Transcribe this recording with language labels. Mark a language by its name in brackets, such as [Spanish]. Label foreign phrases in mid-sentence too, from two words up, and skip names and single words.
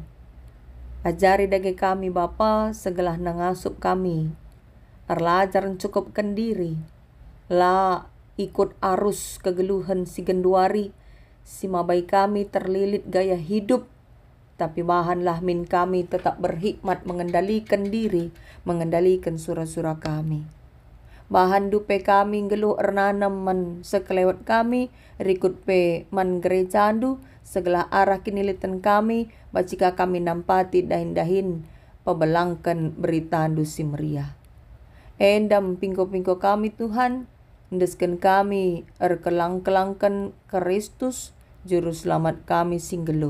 [Batak Karo] Ajari dage kami Bapa, segelah nangasup kami. Arlajar cukupkan diri. La ikut arus kegeluhan si genduari, si mabai kami [Indonesian] terlilit gaya hidup. [Batak Karo] Tapi bahanlah min kami [Indonesian] tetap berhikmat mengendalikan diri, mengendalikan surah-surah kami. [Batak Karo] Bahan dupe kami geluh ernanam man sekelewat kami, rikut pe man gerejandu, segala arah kinilitan kami, bacika kami nampati dahin-dahin, pebelangkan berita andu si meriah. Endam pingko-pingko kami Tuhan, endeskan kami erkelang-kelangkan Kristus, juru selamat kami sing geluh.